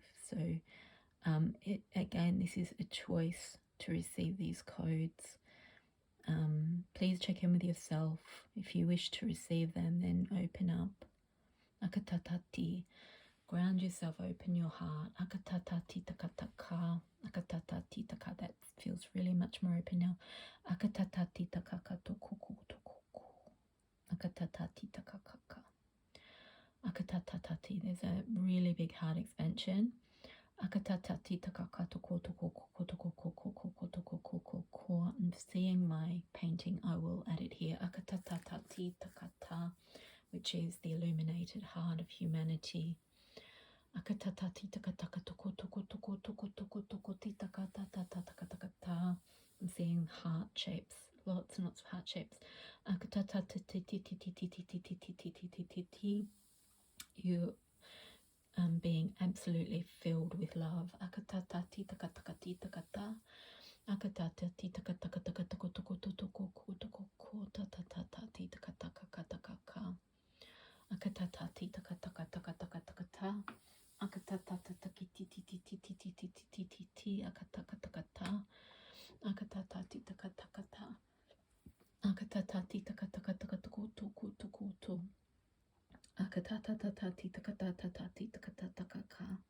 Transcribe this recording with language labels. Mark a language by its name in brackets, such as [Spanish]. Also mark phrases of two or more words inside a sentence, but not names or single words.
[English] So again, this is a choice to receive these codes. Please check in with yourself. If you wish to receive them, then open up. Akatatati. Ground yourself, open your heart. Akatatati takataka. Akatatati taka. That feels really much more open now. Akatatati takakatokoko tokoko. Akatatati takakaka. Akatatati. There's a really big heart expansion. Akatatati takakatoko tokoko tokoko tokoko tokoko. I'm seeing my painting. I will add it here. Akatatati takata, which is the illuminated heart of humanity. Akatatati takataka toko toko toko toko toko toko titakata tatatakata. I'm seeing heart shapes, lots and lots of heart shapes. Akatatati. You being absolutely filled with love. Akatatati takatakati takata. Akatatati takatakataka toko toko toko toko tatatati takatakaka. Akatatati takatakatakatakata. Akatatatatatatititititititititi akatakatakata. Akatatati takatakata. Akatatati takatakatakatukutukutukutu. Akatatatati takatatati takatakaka.